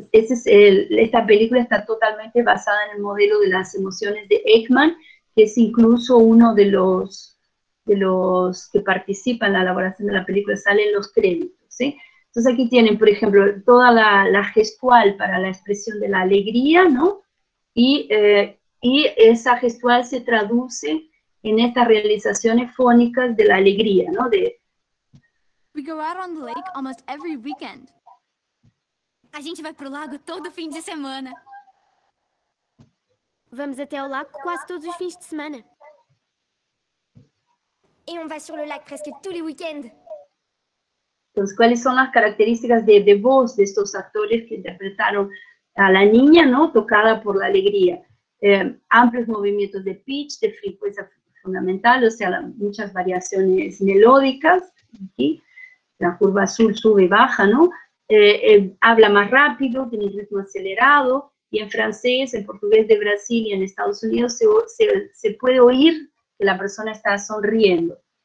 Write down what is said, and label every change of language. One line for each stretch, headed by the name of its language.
Spanish: esta película está totalmente basada en el modelo de las emociones de Ekman, que es incluso uno de los que participan en la elaboración de la película, salen los créditos, ¿sí? Entonces aquí tienen, por ejemplo, toda la gestual para la expresión de la alegría, ¿no? Y esa gestual se traduce en estas realizaciones fónicas de la alegría, ¿no?
English: We go out on the lake almost every weekend.
Portuguese: A gente vai pro lago todo fim de semana. Vamos até o lago quase todos os fins de semana.
French: Et on va sur le lac presque tous les week-ends.
Spanish: Entonces, ¿cuáles son las características de voz de estos actores que interpretaron a la niña, ¿no? Tocada por la alegría? Amplios movimientos de pitch, de frecuencia fundamental, o sea, muchas variaciones melódicas. Aquí, la curva azul sube y baja, ¿no? Habla más rápido, tiene un ritmo acelerado, y en francés, en portugués de Brasil y en Estados Unidos se puede oír que la persona está sonriendo.